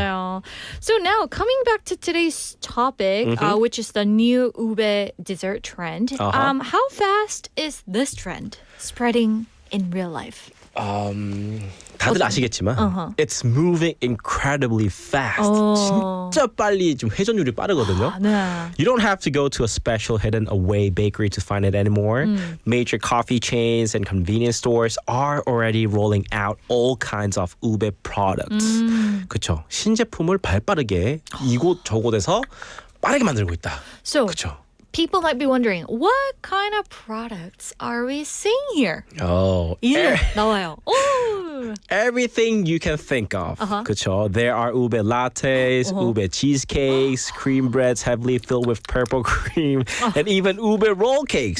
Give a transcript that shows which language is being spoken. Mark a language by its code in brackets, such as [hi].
[ko] 맞아요. [en] So now coming back to today's topic, which is the new ube dessert trend. How fast is this trend spreading in real life? [ko] 다들 아시겠지만 [en] it's moving incredibly fast. [ko] 진짜 빨리 좀 회전율이 빠르거든요. 네. [en] You don't have to go to a special hidden away bakery to find it anymore. Major coffee chains and convenience stores are already rolling out all kinds of ube products. [ko] 그렇죠. 신제품을 발빠르게 이곳 저곳에서 빠르게 만들고 있다. [en] So [ko] 그렇죠. [en] people might be wondering, what kind of products are we seeing here? [ko] 이름 나와요. [en] Everything you can think of. [ko] 그렇죠. [en] There are ube lattes, ube cheesecakes, cream breads heavily filled with purple cream, and even ube roll cakes.